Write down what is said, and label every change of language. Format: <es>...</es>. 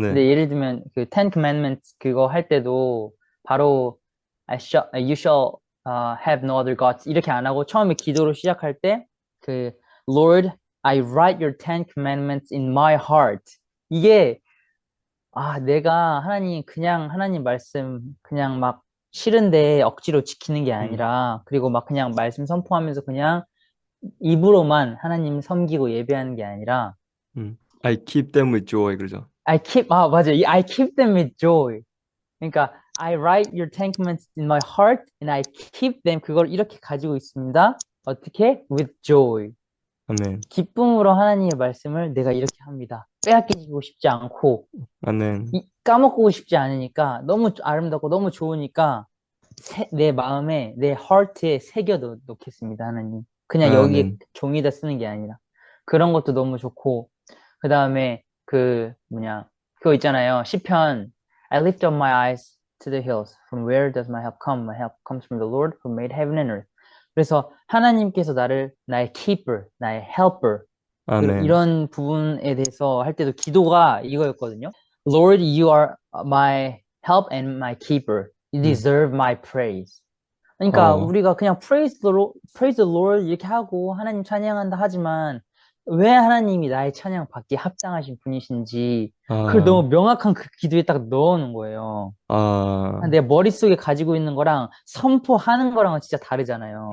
<ko>근데 예를 들면 그 Ten Commandments 그거 할 때도 바로</ko> <en>you shall have no other gods</en> <ko>이렇게 안 하고 처음에 기도로 시작할 때 그</ko> <en>Lord, I write your Ten Commandments in my heart.</en> <ko>이게 내가 하나님, 그냥 하나님 말씀, 그냥 막 싫은데 억지로 지키는 게 음, 아니라, 그리고 막 그냥 말씀 선포하면서 그냥 입으로만 하나님 섬기고 예배하는 게 아니라,</ko> <en>I keep them with joy</en> <ko>그러죠. 맞아.</ko> <en>I keep them with joy.</en> <ko>그러니까,</ko> <en>I write your commandments in my heart and I keep them.</en> <ko>그걸 이렇게 가지고 있습니다. 어떻게?</ko> <en>With joy.</en> <ko>아멘, 기쁨으로 하나님의 말씀을 내가 이렇게 합니다. 빼앗기고 싶지 않고, 아멘. 까먹고 싶지 않으니까, 너무 아름답고 너무 좋으니까, 내 마음에, 내 heart에 새겨 놓겠습니다, 하나님. 그냥 여기에 아멘. 종이다 쓰는 게 아니라. 그런 것도 너무 좋고, 그 다음에 그거 있잖아요.</ko> <en>시편, I lift up my eyes to the hills. From where does my help come? My help comes from the Lord who made heaven and earth.</en> <ko>그래서 하나님께서 나를 나의 keeper, 나의 helper, 아멘. 이런 부분에 대해서 할 때도 기도가 이거였거든요.</ko> <en>Lord, you are my help and my keeper. You 음. deserve my praise.</en> <ko>그러니까 어, 우리가 그냥</ko> <en>praise the Lord</en> <ko>이렇게 하고 하나님 찬양한다 하지만 왜 하나님이 나의 찬양 받기에 합당하신 분이신지 그걸 아, 너무 명확한 그 기도에 딱 넣어놓은 거예요. 아, 내 머릿속에 가지고 있는 거랑 선포하는 거랑은 진짜 다르잖아요.</ko>